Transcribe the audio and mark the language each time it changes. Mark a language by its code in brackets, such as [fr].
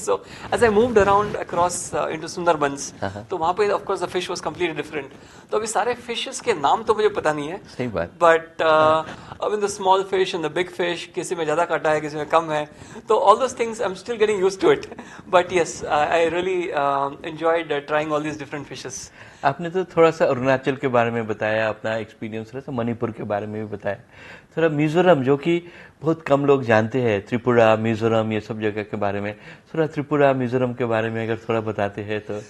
[en] So as I moved around across into Sundarbans, [hi] तो वहाँ पे [en] of course the fish was completely different. [hi] तो अभी सारे fishes के नाम तो मुझे पता नहीं है. सही बात. [en] But I mean the small fish and the big fish, [hi] किसी में ज़्यादा काटा है, किसी में कम है. [en] तो all those things I'm still getting used to it. But yes, I really enjoyed trying all these different fishes. [hi] आपने तो थोड़ा सा अरुणाचल के बारे में बताया, अपना एक्सपीरियंस, थोड़ा सा मणिपुर के बारे में भी बताया, थोड़ा मिजोरम जो कि बहुत कम लोग जानते हैं, त्रिपुरा, मिजोरम, ये सब जगह के बारे में, थोड़ा त्रिपुरा, मिजोरम के बारे में अगर थोड़ा बताते हैं तो.